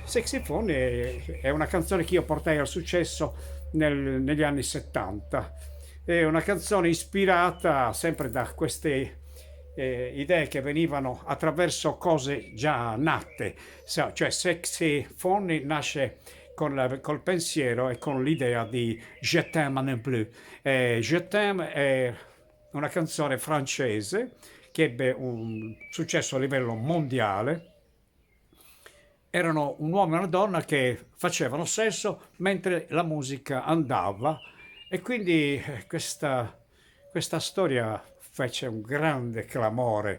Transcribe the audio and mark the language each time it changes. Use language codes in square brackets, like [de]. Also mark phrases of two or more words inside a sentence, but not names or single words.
[it] Sexy Phone è una canzone che io portai al successo negli anni 70. È una canzone ispirata sempre da queste idee che venivano attraverso cose già nate. Cioè Sexy Phone nasce col pensiero e con l'idea di Je t'aime non plus. Je t'aime è una canzone francese che ebbe un successo a livello mondiale. Erano un uomo e una donna che facevano sesso mentre la musica andava e quindi questa storia fece un grande clamore.